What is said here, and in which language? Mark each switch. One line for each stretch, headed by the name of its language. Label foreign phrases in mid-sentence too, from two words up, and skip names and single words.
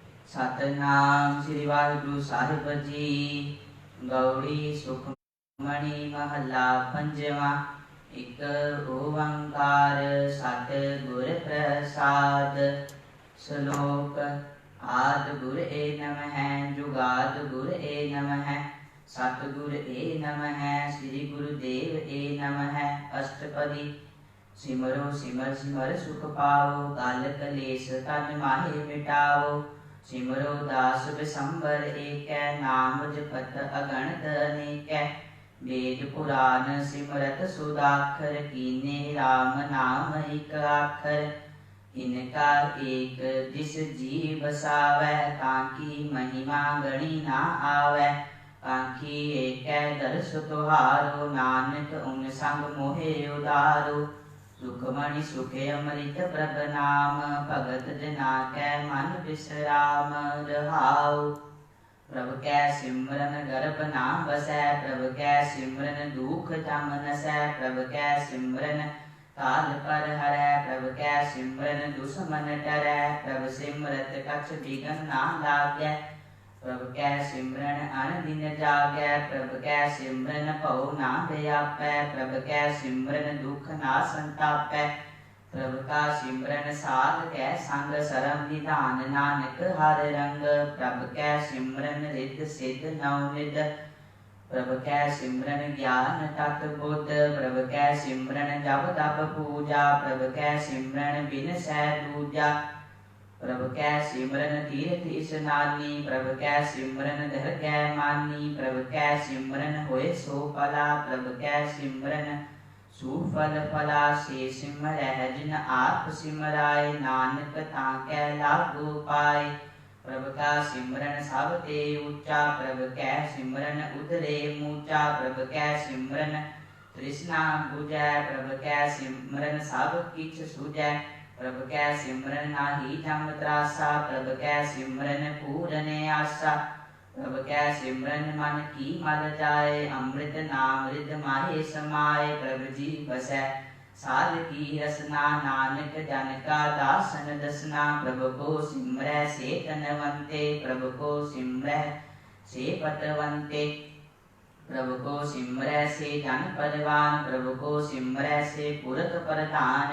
Punjabi: ਸਤਿਨਾਮ ਸ੍ਰੀ ਵਾਹਿਗੁਰੂ ਸਾਹਿਬ ਜੀ। ਗੌੜੀ ਸੁਖਮਣਿ ਮਹਲਾ ਪੰਜਵਾ। ਏਕ ਓਂਕਾਰ ਸਤਗੁਰ ਪ੍ਰਸਾਦ। श्लोक। ਆਦ ਗੁਰ ਏ ਨਮਹ ਜੁਗਾਦ ਗੁਰ ਏ ਨਮਹ ਸਤਗੁਰ ਏ ਨਮਹ ਸ੍ਰੀ ਗੁਰਦੇਵ ਏ ਨਮਹ। ਅਸਟਪਦੀ। ਸਿਮਰੋ ਸਿਮਰ ਸਿਮਰ ਸੁਖ ਪਾਓ ਕਾਲ ਕਲੇਸ਼ ਤਨ ਮਾਹੇ ਮਿਟਾਓ। ਸਿਮਰੋ ਦਾਸ ਬਿਸੰਬਰ ਏਕ ਨਾਮ ਜਪਤ ਅਗਣਤ ਅਨੇਕ। ਵੇਦ ਪੁਰਾਣ ਸਿਮਰਤ ਸੁਦਾਖਰ ਕੀਨੇ ਰਾਮ ਨਾਮ ਏਕ ਆਖਰ। ਇਨਕਾ ਏਕ ਜਿਸ ਜੀ ਬਸਾਵੈ ਤਾਕਿ ਮਹਿਮਾ ਗਣੀ ਨਾ ਆਵੈ। ਕਾਂਖੀ ਏਕ ਦਰਸ ਤੁਹਾਰੋ ਨਾਨਕ ਉਨ ਸੰਗ ਮੋਹੇ ਉਦਾਰੋ। ਸੁਖਮਣਿ ਸੁਖੇ ਅੰਮ੍ਰਿਤ ਪ੍ਰਭ ਨਾਮ ਭਗਤ ਜਨਾ ਕੈ ਮਨ ਬਿਸ੍ਰਾਮ ਰਹਾਓ। ਪ੍ਰਭ ਕੈ ਸਿਮਰਨ ਗਰਭ ਨਾ ਬਸੈ ਪ੍ਰਭ ਕੈ ਸਿਮਰਨ ਦੁਖ ਜਮ ਨਸੈ। ਪ੍ਰਭ ਕੈ ਸਿਮਰਨ ਕਾਲ ਪਰ ਹਰੈ ਪ੍ਰਭ ਕੈ ਸਿਮਰਨ ਦੁਸ਼ਮਨ ਡਰੈ। ਪ੍ਰਭ ਸਿਮਰਤ ਕਛ ਬਿਘਨ ਨਾ ਲਾਗੈ ਪ੍ਰਭ ਕੈ ਸਿਮਰਨ ਅਨ ਦਿਨ ਜਾਗੈ। ਪ੍ਰਭ ਕੈ ਸਿਮਰਨ ਭਉ ਨਾ ਬਿਆਪੈ ਪ੍ਰਭ ਕੈ ਸਿਮਰਨ ਦੁਖ ਨਾ ਸੰਤਾਪੈ। ਪ੍ਰਭ ਕਾ ਸਿਮਰਨ ਸਾਧ ਕੈ ਸੰਗ ਸਰਮ ਨਿਧਾਨ ਨਾਨਕ ਹਰ ਰੰਗ। ਪ੍ਰਭ ਕੈ ਸਿਮਰਨ ਰਿਧ ਸਿਧ ਨਵਨਿਧ ਪ੍ਰਭ ਕੈ ਸਿਮਰਨ ਗਿਆਨ ਤਤ ਬੁਧ। ਪ੍ਰਭ ਕੈ ਸਿਮਰਨ ਜਪ ਤਪ ਪੂਜਾ ਪ੍ਰਭ ਕੈ ਸਿਮਰਨ ਬਿਨਸੈ ਦੂਜਾ। ਪ੍ਰਭ ਕੈ ਸਿਮਰਨ ਤੀਰਥ ਇਸਨਾਨੀ ਪ੍ਰਭ ਕੈ ਸਿਮਰਨ ਦਰਗਹ ਮਾਨੀ। ਪ੍ਰਭ ਕੈ ਸਿਮਰਨ ਹੋਏ ਸੋ ਫਲਾ ਪ੍ਰਭ ਕੈ ਸਿਮਰਨ ਸੁਫਲ ਫਲਾ। ਸੇ ਸਿਮਰਹ ਜਿਨ ਆਪ ਸਿਮਰਾਏ ਨਾਨਕ ਤਾਕੈ ਲਾਗੂ ਪਾਏ। ਪ੍ਰਭ ਕਾ ਸਿਮਰਨ ਸਬ ਤੇ ਊਂਚਾ ਪ੍ਰਭ ਕੈ ਸਿਮਰਨ ਉਤਰੇ ਮੂਚਾ। ਪ੍ਰਭ ਕੈ ਸਿਮਰਨ ਤ੍ਰਿਸਨਾ ਬੁਝੈ ਪ੍ਰਭ ਕੈ ਸਿਮਰਨ ਸਬ ਕਿਛ ਸੁਝੈ। ਪ੍ਰਭ ਕੈ ਸਿਮਰਨ ਨਾਹੀ ਜਮ ਤ੍ਰਾਸਾ ਪ੍ਰਭ ਕੈ ਸਿਮਰਨ ਪੂਰਨ ਆਸਾ। ਪ੍ਰਭ ਕੈ ਸਿਮਰਨ ਮਨ ਕੀ ਮਲ ਜਾਏ ਅੰਮ੍ਰਿਤ ਨਾਮ ਰਿਦ ਮਾਹੇ ਸਮਾਏ। ਪ੍ਰਭ ਜੀ ਬਸੈ ਸਾਧ ਕੀ ਰਸਨਾ ਨਾਨਕ ਜਨ ਕਾ ਦਾਸਨ ਦਸਨਾ। ਪ੍ਰਭ ਕੋ ਸਿਮਰੈ ਸੇ ਤਨਵੰਤੇ ਪ੍ਰਭ ਕੋ ਸਿਮਰੈ ਸੇ ਪਤਵੰਤੇ। ਪ੍ਰਭ ਕੋ ਸਿਮਰੈ ਸੇ ਜਨ ਪਰਵਾਨ ਪ੍ਰਭ ਕੋ ਸਿਮਰੈ ਸੇ ਪੁਰਖ ਪ੍ਰਧਾਨ।